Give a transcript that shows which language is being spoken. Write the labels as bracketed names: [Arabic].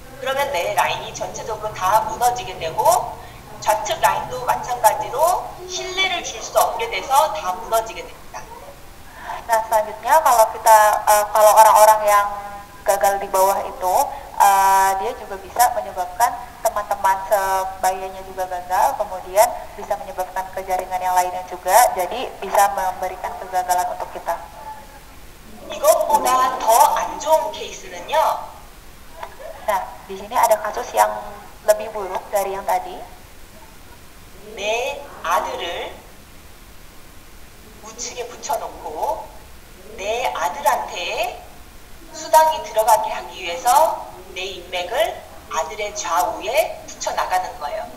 [Korean] 그러면 내 라인이 전체적으로 다 무너지게 되고 좌측 라인도 마찬가지로 신뢰를 줄 수 없게 돼서 다 무너지게 됩니다. [Indonesian] Nah, selanjutnya kalau orang-orang yang gagal di bawah itu, dia juga bisa menyebabkan teman-teman sebayanya juga gagal, kemudian bisa menyebabkan ke jaringan yang lainnya juga, jadi bisa memberikan kegagalan untuk kita. [Korean] 이것보다 더 안 좋은 케이스는요. [Indonesian] Nah, di sini ada kasus yang lebih buruk dari yang tadi. [Korean] 내 아들을 우측에 붙여놓고 내 아들한테 수당이 들어가게 하기 위해서 내 인맥을 아들의 좌우에 붙여나가는 거예요.